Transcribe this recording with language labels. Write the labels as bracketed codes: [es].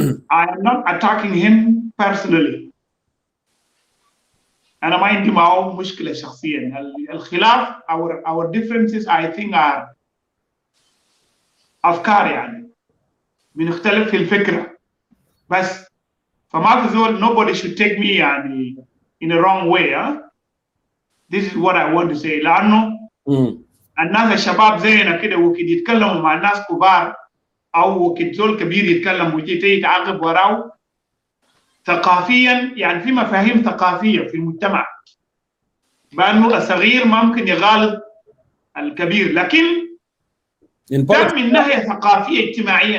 [en] I am not attacking him personally. [ar] أنا ما عندي معه مشكلة شخصيا. الخلاف [en] our differences I think are [ar] افكار يعني بنختلف في الفكره بس. فما في زول [en] nobody should take me [ar] يعني [en] in a wrong way. This is what I want to say. [ar] لانه الناس الشباب زينا كده وقت يتكلموا مع الناس كبار او وقت زول كبير يتكلم وجيت يتعاقب وراه ثقافيا، يعني في مفاهيم ثقافيه في المجتمع بانه الصغير ما ممكن يغالط الكبير، لكن ده من ناحيه ثقافيه اجتماعيه.